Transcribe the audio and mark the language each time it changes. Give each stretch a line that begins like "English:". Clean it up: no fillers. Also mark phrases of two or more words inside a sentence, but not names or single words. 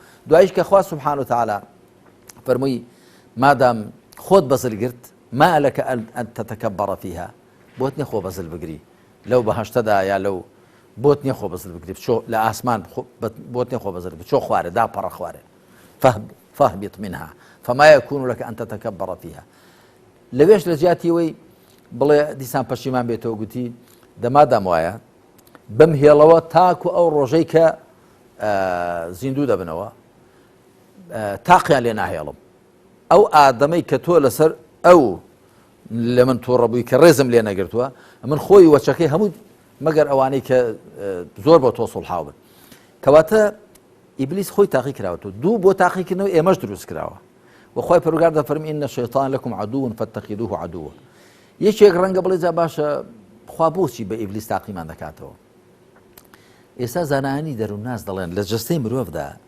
Central Kurdish: دوایش کە خوا
Arabic: سوبحانه وتعالى
Central Kurdish: فەرمووی مادام خۆت بەزل گرت،
Arabic: ما لەکە ئەن تەتەکەبەڕە فیها،
Central Kurdish: بۆت نییە خۆ بەزل بگری لەو بەهەشتەدا یا لەو، بۆت نییە خۆ بەزل بگری بچۆ لە ئاسمان، بۆت نییە خۆ بەزل بچۆ خوارێ داپەڕە خوارێ،
Arabic: فاهبط منها فما يكون لك أن تتكبر فيها.
Central Kurdish: لەوێش لە جیاتی ئەوەی بڵێ دیسان پەشیمان بێتەوە، گوتی دەمادام وایە بەم هێڵەوە تاکو ئەو ڕۆژەی کە زیندوو دەبنەوە تاقیان لێ ناهێڵم ئەو ئادەمەی کە تۆ لەسەر ئەو لە من تووڕەبووی کە ڕێزم لێ نەگرتووە من خۆی وەچەکەی هەموو مەگەر ئەوانەی کە زۆر بۆ تۆ سوڵحاو بن کەواتە ئیبلیس خۆی تاقی کراوەتەوە دوو بۆ تاقیکردنەوە ئێمەش دروست کراوە وەخوای پەروەردگار دەفەرمی
Arabic: ئین الشەیطان لەکم عەدوٌ فاتەخیدوه عەدووە
Central Kurdish: یەکێک ڕەنگە بڵێ جا باشە خوا بۆچی بە ئیبلیس تاقیمان دەکاتەوە ئێستا زانایانی دەروونناس دەڵێن لە جەستەی مرۆڤدا